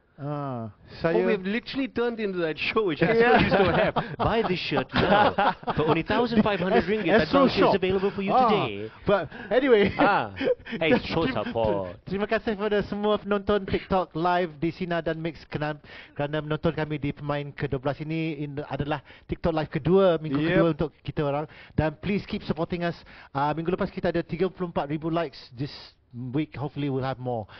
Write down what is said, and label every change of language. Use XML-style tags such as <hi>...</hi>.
<en>Oh, we've literally turned into that show which I still used to have. Buy this shirt now for only 1,500 ringgit. That Astro voucher is Shop. available for you today. But anyway. Hey, show support.</en> <ms>Terima kasih kepada semua penonton TikTok live di Sina dan Mix kerana menonton kami di pemain ke-12 ini adalah TikTok live kedua, minggu kedua untuk kita orang. Dan</ms> <en>please keep supporting us.</en> <ms>Minggu lepas kita ada 34,000 likes.</ms> <en>This week hopefully we'll have more.</en>